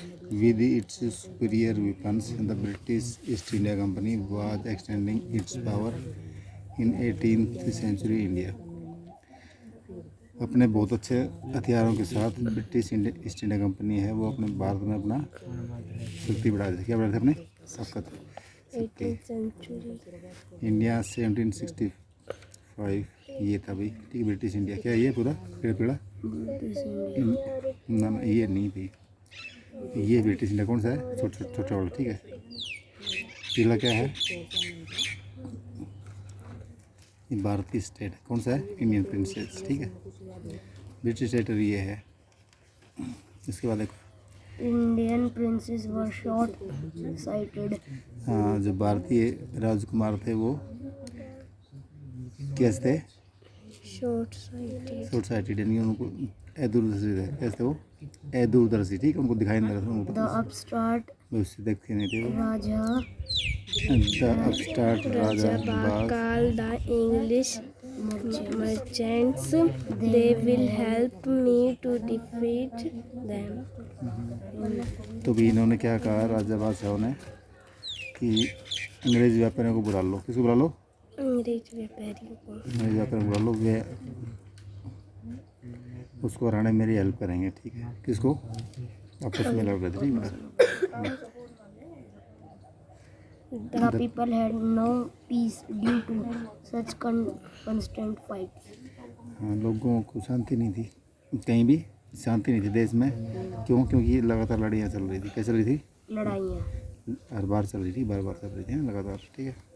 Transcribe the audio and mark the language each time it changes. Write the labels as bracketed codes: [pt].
[en] With its superior weapons, the British East India Company was extending its power in 18th century India. [hi] अपने बहुत अच्छे हथियारों के साथ ब्रिटिश ईस्ट इंडिया कंपनी है वो अपने भारत में अपना शक्ति बढ़ा दी क्या बढ़ा थे अपने ताकत शक्ति इंडिया 1765 ये था भाई ठीक है ब्रिटिश इंडिया क्या ये पूरा पेड़ा ना ये नहीं थी ये ब्रिटिश इंडिया कौन सा है छोटा वाला ठीक है पीला क्या है ये भारतीय स्टेट कौन सा है इंडियन प्रिंसेस ठीक है ब्रिटिश टेरिटरी ये है इसके बाद देखो [en] Indian princes were short sighted. [hi] हाँ जो भारतीय राजकुमार थे वो कैसे थे [en] Short sighted. [hi] शॉर्ट साइटेड यानी उनको अदूरदर्शी थे कैसे वो अदूरदर्शी ठीक है उनको दिखाई नहीं रहा था उनको [en] The upstart [hi] उससे देखते नहीं थे वो [en] Raja the upstart Raja Bagh called the English merchants. They will help me to defeat them. [hi] तो भी इन्होंने क्या कहा राजा बादशाहों ने कि अंग्रेज व्यापारियों को बुला लो किसको बुला लो अंग्रेज व्यापारियों को अंग्रेज व्यापारियों को बुला लो वे उसको हराने में मेरी हेल्प करेंगे ठीक है किसको आपस में लड़ रहे थे ठीक है [en] The people had no peace due to such constant fights. [hi] हाँ लोगों को शांति नहीं थी कहीं भी शांति नहीं थी देश में क्यों क्योंकि लगातार लड़ाइयाँ चल रही थी कैसे चल रही थी लड़ाइयाँ हर बार चल रही थी बार बार चल रही थी लगातार ठीक है